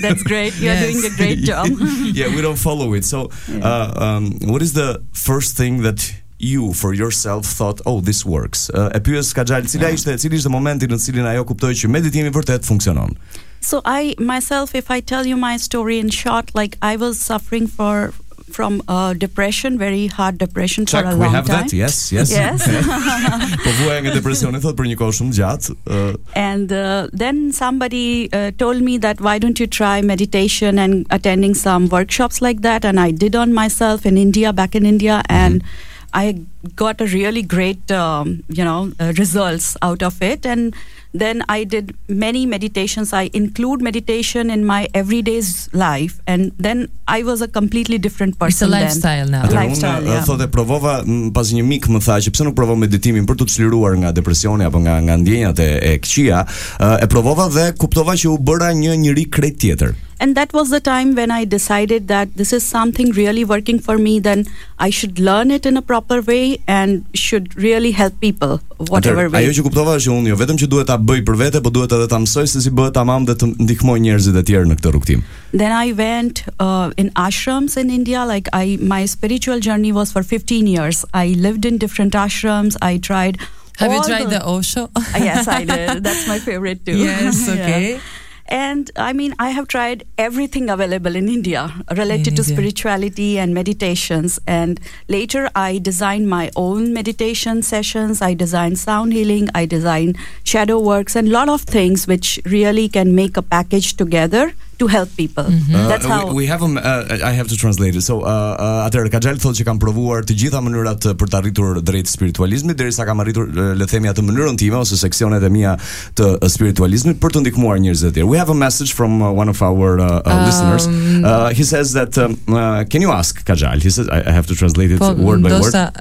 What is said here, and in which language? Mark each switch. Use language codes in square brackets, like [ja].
[en] That's great, you're yes. Doing a great job. Yeah, we don't follow it. So what is the first thing that you for yourself thought, oh, this works? [sq] E pyes Kajal, cili ishte momenti në cilin ajo kuptoi që meditimi vërtet funksionon? [en] So I myself, if I tell you my story in short, like I was suffering from depression, very hard depression. Check, for a long time. We have time. That. Yes, yes. Yes. [sq] Po vuaj nga depresioni thot për një kohë shumë gjatë. [en] And then somebody told me that why don't you try meditation and attending some workshops like that, and I did on myself in India, back in India, and I got a really great results out of it, and Then I did many meditations. I include meditation in my everyday life, and then I was a completely different person. It's a lifestyle then. Now. [sq] Atere, lifestyle. Unë, yeah. Thotë provova pas një mik më tha që pse nuk provo meditimin për të çliruar nga depresioni apo nga ndjenjat e këqija. E provova dhe kuptova që u bëra një njerëz krejt tjetër. [en] And that was the time when I decided that this is something really working for me, then I should learn it in a proper way and should really help people whatever way. [sq] Ajo që kuptova është unë jo vetëm që duhet ta bëj për vete, por duhet edhe ta mësoj se si bëhet tamam dhe të ndihmoj njerëzit e tjerë në këtë rrugtim. [en] Then I went in ashrams in India. Like my spiritual journey was for 15 years. I lived in different ashrams. I tried. Have you tried the Osho? Yes, I did. That's my favorite too. Yes, okay. Yeah. And I mean, I have tried everything available in India related to spirituality and meditations. And later I designed my own meditation sessions. I designed sound healing. I designed shadow works and a lot of things which really can make a package together to help people. Mm-hmm. That's how we have them. I have to translate it. So, [sq] atëherë Kajal thotë që kam provuar të gjitha mënyrat për të arritur drejt spiritualizmit, derisa kam arritur, le të themi, atë mënyrën time ose seksionet e mia të spiritualizmit për të ndihmuar njerëzit e tjerë. [en] We have a message from one of our listeners. He says that can you ask Kajal? He says I have to translate it word by word.